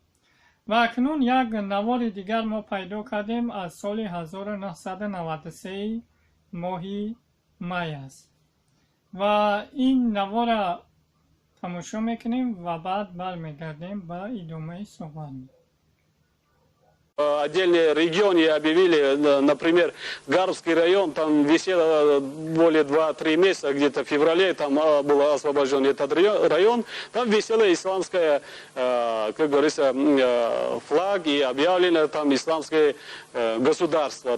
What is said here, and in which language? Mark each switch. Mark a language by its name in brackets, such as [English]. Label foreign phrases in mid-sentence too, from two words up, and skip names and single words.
[Tajik] ва акнун як навори дигар мо пайдо кардем аз соли 1993 моҳи май аст ва ин навор тамошо мекунем ва баъд бармегардем ба идомаи суҳбат. [Russian] Отдельные регионы объявили, например, Гарбский район, там висело более 2-3 месяца, где-то в феврале, там был освобожден этот район, там висело исламское, как говорится, флаг и объявлено там исламское государство.